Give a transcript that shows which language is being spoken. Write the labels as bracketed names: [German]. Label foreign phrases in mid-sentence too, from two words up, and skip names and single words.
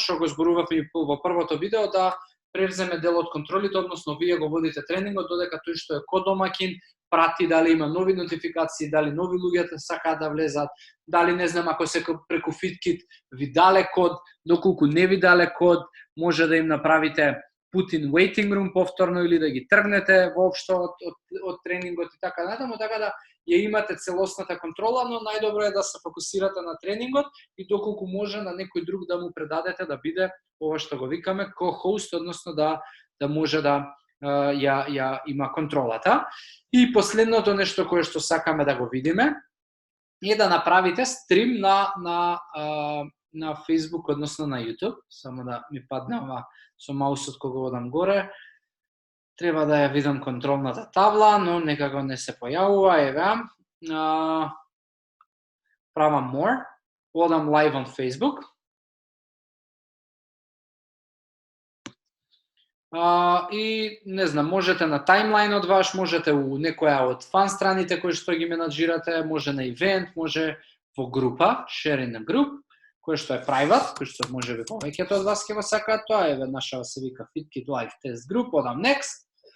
[Macedonian] што го зборувавме во првото видео, да превземе дел од контролите, односно вие го водите тренингот, додека тој што е ко-домакин прати дали има нови нотификации, дали нови луѓе сакаат да влезат, дали не знам ако се преку FitKit ви дале код, доколку не ви дале код, може да им направите [English] put in waiting room [Macedonian] повторно или да ги тргнете воопшто од тренингот и така натаму, така да ја имате целосната контрола, но најдобро е да се фокусирате на тренингот и доколку може на некој друг да му предадете да биде ова што го викаме ко-хост, односно да може да ја има контролата. И последното нешто кое што сакаме да го видиме е да направите стрим на Facebook, односно на YouTube. Само да ми падне ова со маусот кога одам горе. Треба да ја видам контролната табла, но некако не се појавува. Еве. Правам more. Одам [English] live on Facebook. [Macedonian] И не знам, можете на таймлайнот ваш, можете у некоја од фан страните кои што ги менаџирате, може на ивент, може во група, sharing на груп, кој што е private, кој што може би повеќето од вас ќе го сакаат тоа, еве наша се вика FitKit Live Test Group, одам next.